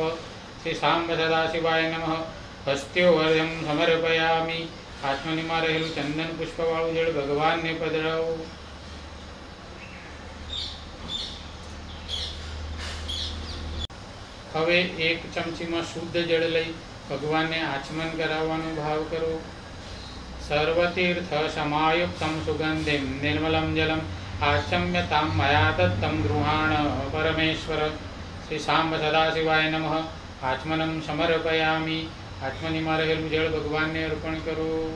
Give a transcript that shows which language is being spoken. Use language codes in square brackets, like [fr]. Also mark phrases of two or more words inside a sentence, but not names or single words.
[sa] श्री सांब सदाशिवाय नमः। हस्त्योर्घ्यं समर्पयामि। [gu] आत्मनिमा रहेલું ચંદન પુષ્પવાળું જળ ભગવાનને પધરાવો। હવે 1 ચમચીમાં શુદ્ધ જળ લઈ ભગવાનને આચમન કરાવવાનો ભાવ કરો। [sa] सर्वतीर्थ समायुक्तं सुगंधिं निर्मलं जलम् आचम्यतां मया दत्तं गृहाण परमेश्वर। श्री सांब सदाशिवाय नमः। आचमनं समर्पयामि। [gu] आचमनीમાં રહેલું જળ ભગવાનને અર્પણ કરો।